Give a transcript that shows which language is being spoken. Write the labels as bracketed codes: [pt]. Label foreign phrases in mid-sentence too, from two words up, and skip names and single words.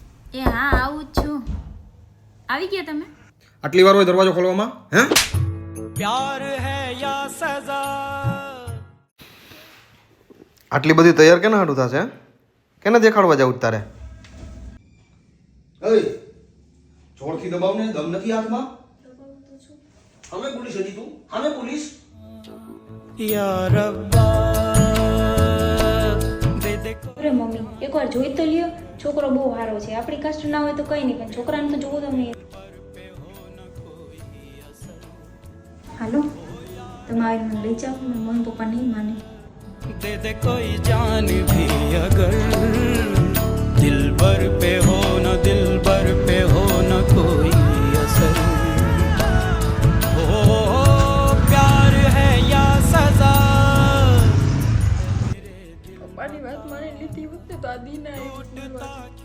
[gu] એ હા આવું જ છું. આવી ગયા તમે? આટલી વાર હોય દરવાજો ખોલવામાં? હે [hi] प्यार है या सजा [gu] આટલી બધી તૈયાર કેના હાટું થશે? કેને દેખાડવા જાવ તારે? એય જોરથી દબાવ ને, દમ નથી હાથમાં? અમે પોલીસ હતી તું? અમે પોલીસ? [hi] या रब्बा दे दे [gu] અરે મમ્મી એકવાર જોઈ તો લ્યો, છોકરો બહુ સારો છે. આપણી કાસ્ટ ના હોય તો કઈ નહીં, પણ છોકરાને તો જોવો તમે. હાલો તમે આવીને મને લઈ જાઓ. મમ્મી પપ્પા નહીં માને. [hi] दे दे कोई जान भी अगर दिल भर पे हो न दिल भर पे हो न कोई असर हो प्यार है या सजा [gu] પપ્પાની વાત માની લીધી હોત ને તો આ દિન